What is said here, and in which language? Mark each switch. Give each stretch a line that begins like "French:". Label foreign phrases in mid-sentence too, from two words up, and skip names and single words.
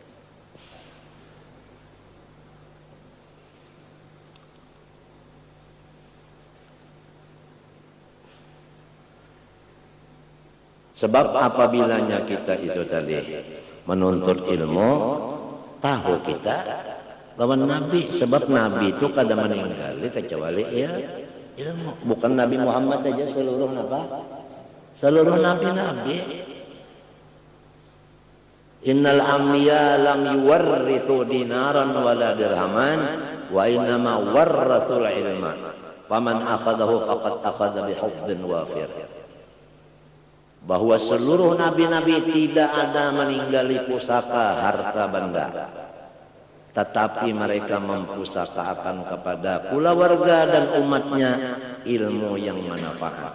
Banjar: Sebab apabilanya kita itu tadi menuntut ilmu, tahu kita lawan Nabi. Sebab Nabi itu kada meninggal kecuali ilmu. Bukan Nabi Muhammad saja, seluruh nabi.
Arabic: إن الأنبياء لم يورثوا دينارا ولا درهما وإنما ورثوا العلم. فمن أخذه فقد أخذ بحظ وافر.
Indonesian: Bahwa seluruh nabi-nabi tidak ada meninggali pusaka harta benda, tetapi mereka mempusakakan kepada keluarga dan umatnya ilmu yang manfaat.